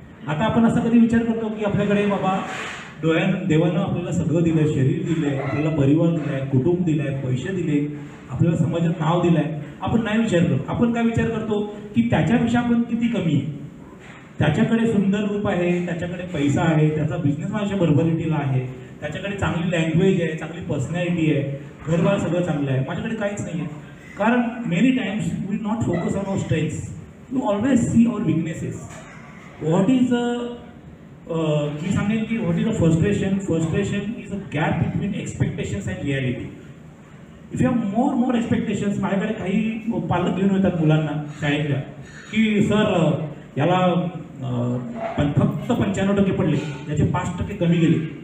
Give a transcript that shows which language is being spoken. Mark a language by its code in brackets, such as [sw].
[mr] आता आपण असा कधी विचार करतो की आपल्याकडे बाबा देवानं आपल्याला सगळं दिलंय, शरीर दिलंय, आपल्याला परिवार दिलाय, कुटुंब दिलाय, पैसे दिले, आपल्याला समाजात नाव दिलंय. आपण नाही विचार करतो. आपण काय विचार करतो की त्याच्यापेक्षा आपण किती कमी आहे. त्याच्याकडे सुंदर रूप आहे, त्याच्याकडे पैसा आहे, त्याचा बिझनेस माझ्या भरभराटीला आहे, त्याच्याकडे चांगली लँग्वेज आहे, चांगली पर्सनॅलिटी आहे, घरबार सगळं चांगलं आहे, माझ्याकडे काहीच नाही आहे. [en] कारण many times we not focus on our strengths, you always see our weaknesses. What is [mr] मी सांगेन की [en] What is a frustration. Frustration is a gap between expectations and reality. If you have more expectations. [mr] माझ्याकडे काही पालक घेऊन येतात मुलांना शाळेतल्या की सर याला फक्त 95% पडले, त्याचे 5% कमी गेले.